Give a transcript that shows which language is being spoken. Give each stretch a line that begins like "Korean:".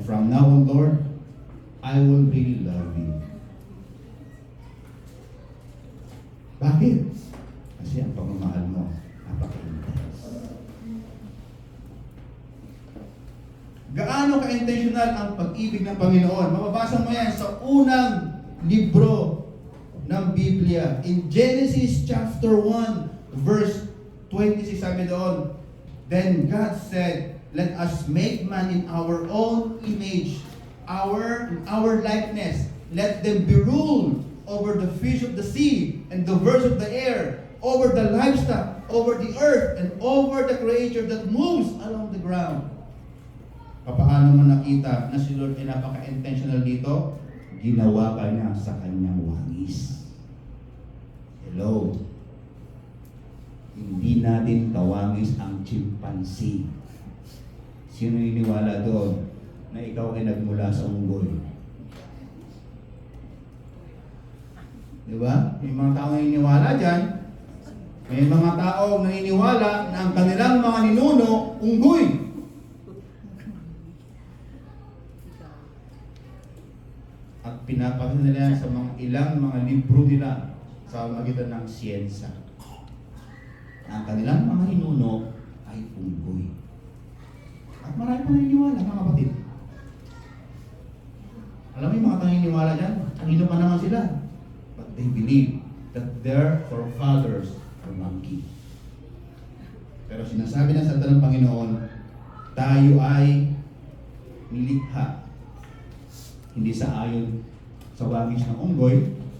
English: From now on, Lord, I will really love you.
Filipino: Bakit? Kasi ang pagmamahal mo, napaka-intense. Gaano ka-intentional ang pag-ibig ng Panginoon? Mababasa mo yan sa unang libro ng Biblia.
English: In Genesis chapter 1, verse 26,
Filipino: sabi doon,
English: Then God said, let us make man in our own image, our likeness. Let them be ruled over the fish of the sea and the birds of the air, over the livestock, over the earth, and over the creature that moves along the ground.
Filipino: Paano mo nakita na si Lord ay napaka-intentional dito? Ginawa ka niya sa kanyang wangis. Hello. Hindi natin kawangis ang chimpanzee. Sino niniwala doon na ikaw ay nagmula sa unggoy? Diba? May mga tao naniniwala dyan. May mga tao naniniwala na ang kanilang mga ninuno, unggoy. At pinapakita nila sa mga ilang mga libro nila sa magitan ng siyensa. Ang kanilang mga ninuno ay unggoy. At marami pang naniniwala, mga kapatid. Alam mo yung mga naniniwala dyan? Kanino pa naman sila?
English: But they believe that their forefathers are monkey.
Filipino: Pero sinasabi ng salita ng Panginoon, tayo ay nilikha. Hindi sa ayon sa wangis ng unggoy.